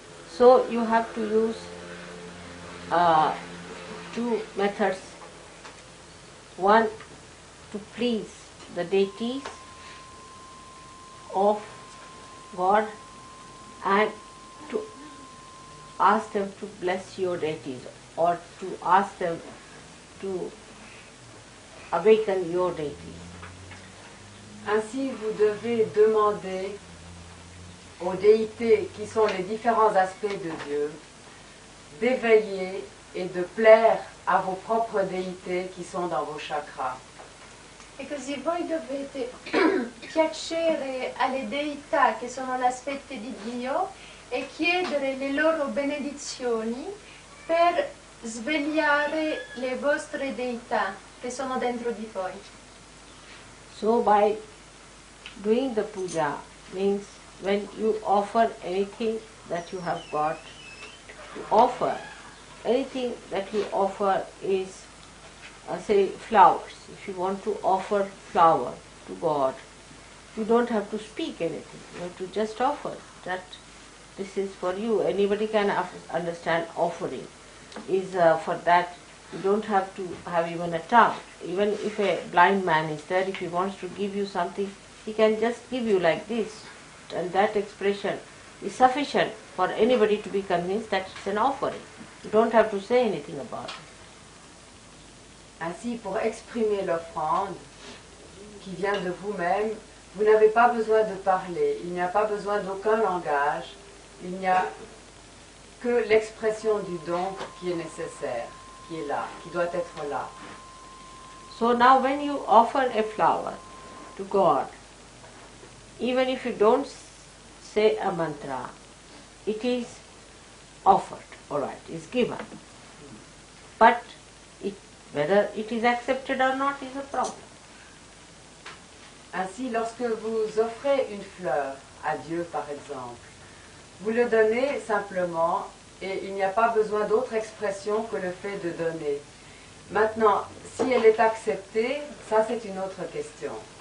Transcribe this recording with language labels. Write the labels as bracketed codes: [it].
[en] So you have to use two methods. One, to please the deities of God and to ask them to bless your deities or to ask them to awaken your deities. [fr] Ainsi, vous devez demander aux déités qui sont les différents aspects de Dieu d'éveiller et de plaire à vos propres déités qui sont dans vos chakras. [it] E così voi dovete piacere alle deità che sono l'aspetto di Dio e chiedere le loro benedizioni per svegliare le vostre deità che sono dentro di voi. [en] So by doing the puja means when you offer anything that you have got, to offer anything that you offer is say flowers. If you want to offer flower to God, you don't have to speak anything. You have to just offer that this is for you. Anybody can understand offering is for that. You don't have to have even a tongue. Even if a blind man is there, if he wants to give you something, he can just give you like this. And that expression is sufficient for anybody to be convinced that it's an offering. You don't have to say anything about it. [fr] Ainsi, pour exprimer l'offrande qui vient de vous-même, vous n'avez pas besoin de parler, il n'y a pas besoin d'aucun langage, il n'y a que l'expression du don qui est nécessaire, qui est là, qui doit être là. [en] So now when you offer a flower to God, even if you don't say a mantra, it is offered, alright, is given. But whether it is accepted or not is a problem. [fr] Ainsi, lorsque vous offrez une fleur à Dieu, par exemple, vous le donnez simplement et il n'y a pas besoin d'autre expression que le fait de donner. Maintenant, si elle est acceptée, ça c'est une autre question.